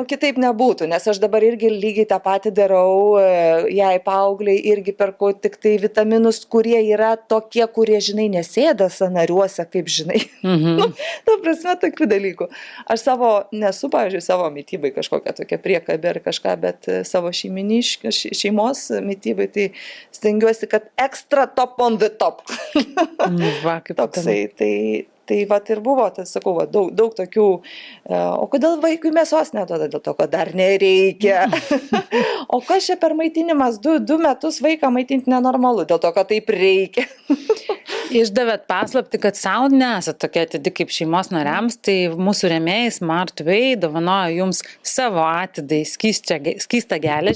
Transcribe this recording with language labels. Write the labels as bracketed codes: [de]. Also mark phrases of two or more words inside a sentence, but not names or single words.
[lt] Nu, kitaip nebūtų, nes aš dabar irgi lygiai tą patį darau, jai paaugliai irgi perku tik tai vitaminus, kurie yra tokie, kurie, žinai, nesėda sanariuose, kaip žinai. Nu, ta prasme, tokių dalykų. Aš nesu, pavyzdžiui, savo mytybai kažkokia tokia priekabė ar kažką, bet savo šeimos mytybai, tai stengiuosi, kad [en] extra top on the top. [lt] Va, kaip toksai, tai vat ir buvo, tai sakau, va, daug tokių, o kodėl vaikui mėsos neduoda, dėl to, kad dar nereikia. O kas čia per maitinimas, 2 metus vaiką maitinti nenormalu, dėl to, kad taip reikia. Išdavėt paslapti, kad sau nesat tokia atidi kaip šeimos nariams, tai mūsų rėmėjai Smart Way dovanoja jums savo atidai skystą geležį.